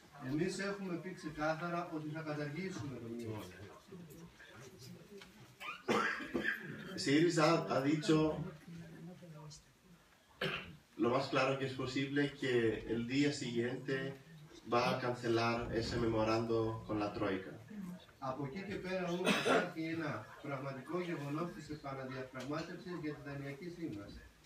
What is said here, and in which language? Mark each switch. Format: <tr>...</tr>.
<el>Εμείς έχουμε πει ξεκάθαρα ότι θα καταργήσουμε το μνημόνιο.</el> <es>Syriza ha dicho lo más claro que es posible que el día siguiente va a cancelar ese memorando con la Troika.</es> <el>Από εκεί και πέρα όμως υπάρχει ένα πραγματικό γεγονός της επαναδιαπραγμάτευσης για την Δανειακή Σύμβαση.</el>